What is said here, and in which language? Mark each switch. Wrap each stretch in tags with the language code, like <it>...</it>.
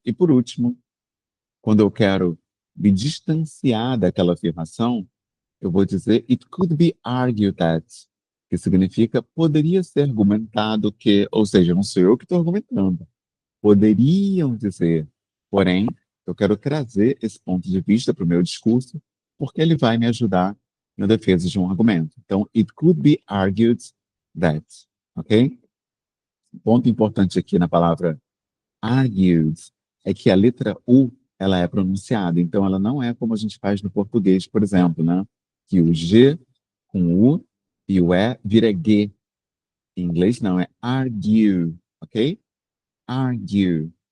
<pt>E por último, quando eu quero me distanciar daquela afirmação, eu vou dizer</pt> <en>it could be argued that,</en> <pt>que significa poderia ser argumentado que, ou seja, não sou eu que estou argumentando. Poderiam dizer, porém, eu quero trazer esse ponto de vista para o meu discurso, porque ele vai me ajudar na defesa de um argumento. Então,</pt> <en>it could be argued that, ok?</en> <pt>Ponto importante aqui na palavra argued é que a letra U ela é pronunciada, então ela não é como a gente faz no português, por exemplo, né? Que o G com U e o E vira G. Em inglês não, é argue, ok? Argue.</pt>